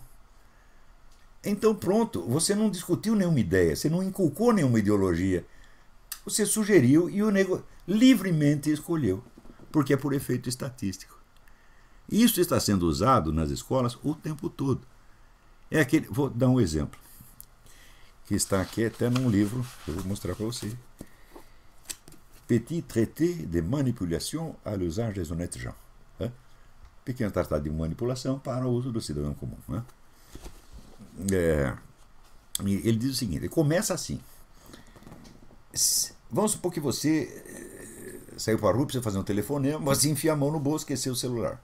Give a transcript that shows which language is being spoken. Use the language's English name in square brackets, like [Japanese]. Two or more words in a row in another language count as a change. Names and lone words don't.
[Portuguese] Então pronto, você não discutiu nenhuma ideia, você não inculcou nenhuma ideologia, você sugeriu e o nego livremente escolheu, porque é por efeito estatístico. Isso está sendo usado nas escolas o tempo todo. É aquele, vou dar um exemplo, que está aqui até num livro, que eu vou mostrar para você. [French] Petit traité de manipulation à l'usage des honnêtes gens. [Portuguese] Né? Pequeno tratado de manipulação para o uso do cidadão comum. Né? Ele diz o seguinte, ele começa assim. Vamos supor que você saiu para a rua, precisa fazer um telefonema, mas enfia a mão no bolso, esqueceu o celular.